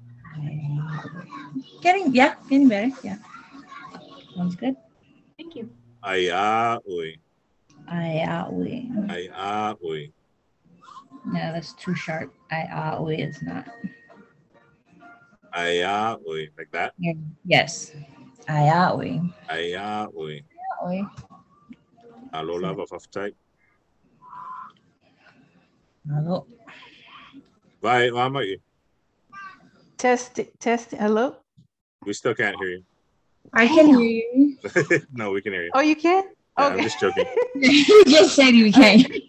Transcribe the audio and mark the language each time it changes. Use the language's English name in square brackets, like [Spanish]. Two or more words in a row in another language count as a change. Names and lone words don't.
[English] Getting better. Yeah. Sounds good. Thank you. Ayawe. Ayawe. Ayawe. No, that's too sharp. Ayawe is not. Ayawe. Like that? Yeah. Yes. Ayawe. Ayawe. Ayawe. Hello, [Samoan] Lava Faftai. [English] Hello. Bye, Mama. Test. Hello? We still can't hear you. I can hear you. No, we can hear you. Oh, you can? Yeah, Okay. I'm just joking. You just said you can't.